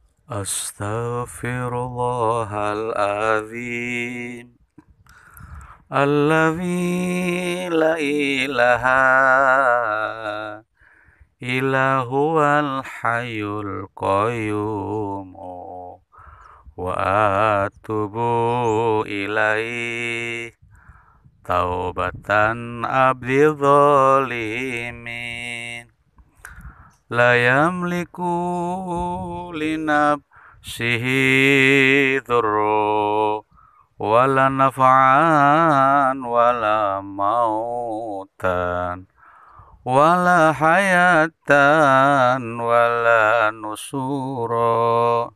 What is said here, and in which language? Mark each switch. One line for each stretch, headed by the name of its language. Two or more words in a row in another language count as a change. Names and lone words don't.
Arabic: أستغفر الله العظيم الذي لا إله إلا هو الحي القيوم و أتوب إليه توبة عبد ظالم لا يملك لنفسه ضرا ولا نفعا ولا موتا ولا حياة ولا نشورا.